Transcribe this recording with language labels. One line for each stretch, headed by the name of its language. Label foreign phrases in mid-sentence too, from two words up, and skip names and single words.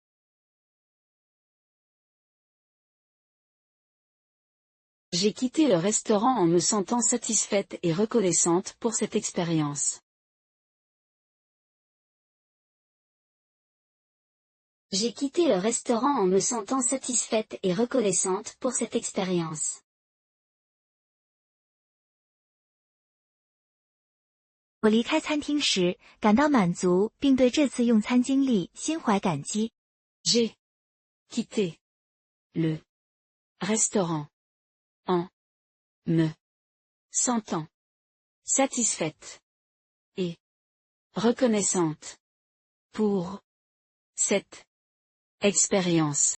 French: J'ai quitté le restaurant en me sentant satisfaite et reconnaissante pour cette expérience. J'ai quitté le restaurant en me sentant satisfaite et reconnaissante pour cette expérience.
Chinese: 我离开餐厅时，感到满足，并对这次用餐经历心怀感激。
French: J'ai quitté le restaurant en me sentant satisfaite et reconnaissante pour cette expérience.